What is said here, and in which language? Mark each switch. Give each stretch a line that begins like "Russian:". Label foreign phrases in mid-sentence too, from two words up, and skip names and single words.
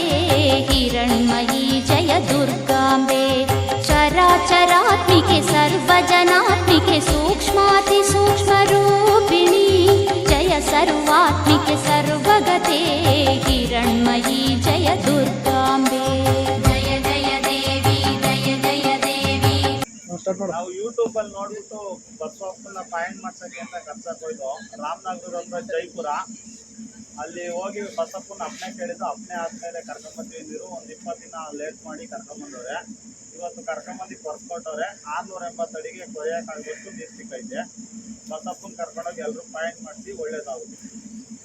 Sanskrit: हिरण्मयी जय दुर्गाम्बे चराचरात्मिके सर्वजनात्मिके सूक्ष्मातिसूक्ष्मरूपिणी जय सर्वात्मिके सर्वगते हिरण्मयी जय दुर्गाम्बे जय जय देवी जय जय देवी
Kannada: ನಾವು ಯೂಟ್ಯೂಬ್ ಅಲ್ಲಿ ನೋಡ್ಬಿಟ್ಟು ಬಸವಪ್ಪನ ಪಾಯಿಂಟ್ ಮಾಡ್ಸಕ್ಕೆ ಅಂತ ಕರ್ಸಕ್ ಹೋಯ್ದು ರಾಮನಗರ ಹತ್ರ ಜೈಪುರ ಅಲ್ಲಿ ಹೋಗಿ ಬಸಪ್ಪನ ಅಪ್ಪನೆ ಕೇಳಿದ್ದು ಅಪ್ಪನೆ ಆದ್ಮೇಲೆ ಕರ್ಕೊಂಬಂದ್ವಿ ನೀರು ಒಂದು 20 ದಿನ ಲೇಟ್ ಮಾಡಿ ಕರ್ಕೊಂಬಂದವ್ರೆ ಇವತ್ತು ಕರ್ಕೊಂಬಂದು ಕೊರ್ಸ್ಕೊಟ್ಟವ್ರೆ 680 ಅಡಿಗೆ ಕೊಯ್ಯಕ್ಕಾಗ್ಬಿಟ್ಟು ನೀರು ಸಿಕ್ಕೈತೆ ಬಸಪ್ಪನ ಕರ್ಕೊಂಡೋಗಿ ಎಲ್ಲರೂ ಪಾಯಿಂಟ್ ಮಾಡಿಸಿ ಒಳ್ಳೇದಾಗುತ್ತೆ